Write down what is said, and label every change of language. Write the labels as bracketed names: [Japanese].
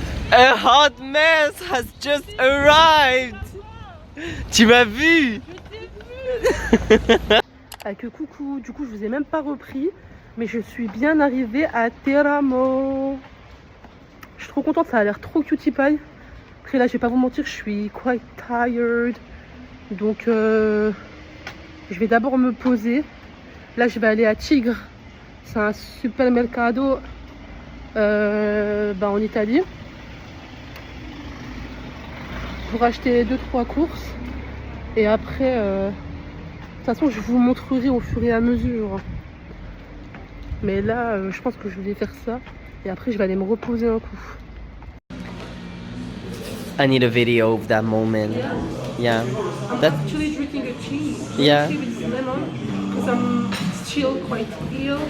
[English] A hot mess has just arrived. [French] Tu m'as vu? Avec coucou, du coup je vous ai même pas repris, mais je suis bien arrivée à Teramo. Je suis trop contente, ça a l'air trop [English] cutie pie. [French] Après là je vais pas vous mentir, je suis [English] quite tired. [French] Donc je vais d'abord me poser. Là je vais aller à Tigre. C'est un supermercado en Italie. Pour acheter 2-3 courses. Et après, de toute façon, je vous montrerai au fur et à mesure. Mais là, je pense que je vais faire ça. Et après, je vais aller me reposer un coup. [English] I need a video of that moment. Yeah. I'm That, actually drinking a tea. Yeah. Tea with lemon. Because I'm still quite ill.